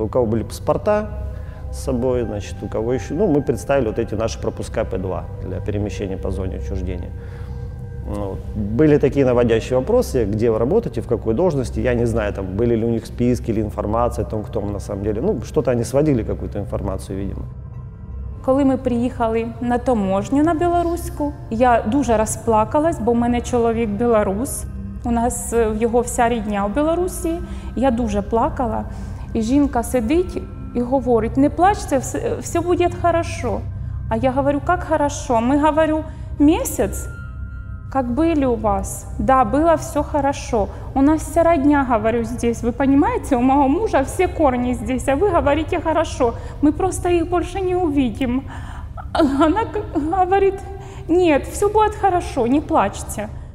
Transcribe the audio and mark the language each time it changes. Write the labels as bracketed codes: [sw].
[ru] У кого были паспорта с собой, значит, у кого еще, ну, мы представили вот эти наши пропуска П2 для перемещения по зоне отчуждения. Вот. Были такие наводящие вопросы, где вы работаете, в какой должности, я не знаю, там, были ли у них списки или информация о том, кто мы на самом деле, ну, что-то они сводили, какую-то информацию, видимо. [uk] Коли ми приїхали на таможню на білоруську, я дуже розплакалась, бо в мене чоловік білорус, у нас його вся рідня у Білорусі, я дуже плакала. І жінка сидить і говорить, не плачте, все буде [ru] хорошо. А я говорю, как хорошо? Мы, говорю, месяц, как были у вас. Да, было все хорошо. У нас вся родня, говорю, здесь. Вы понимаете, у моего мужа все корни здесь, а вы говорите хорошо. Мы просто их больше не увидим. Она говорит, нет, все будет хорошо, не плачьте.